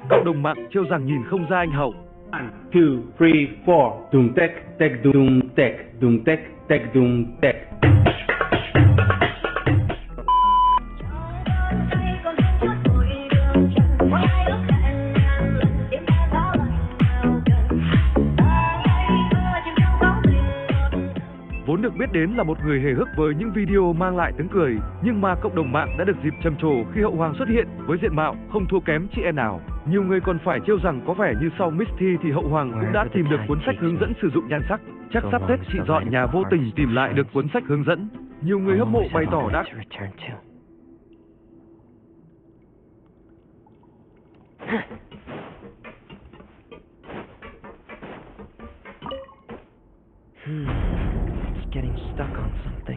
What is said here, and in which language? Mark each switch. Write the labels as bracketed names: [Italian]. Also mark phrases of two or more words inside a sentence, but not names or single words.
[Vietnamese] Cộng đồng mạng trêu rằng nhìn không ra anh Hậu. 1, 2, 3, 4. Dum tek tek dum tek dum tek tek dum tek. Vốn được biết đến là một người hề hước với những video mang lại tiếng cười, nhưng mà cộng đồng mạng đã được dịp trầm trồ khi Hậu Hoàng xuất hiện với diện mạo không thua kém chị em nào. Nhiều người còn phải trêu rằng có vẻ như sau Misty thì Hậu Hoàng cũng đã tìm được cuốn sách hướng dẫn sử dụng nhan sắc. Chắc sắp Tết chị dọn nhà vô tình tìm lại được cuốn sách hướng dẫn. Nhiều người hâm mộ bày tỏ đã [English] Getting stuck on something.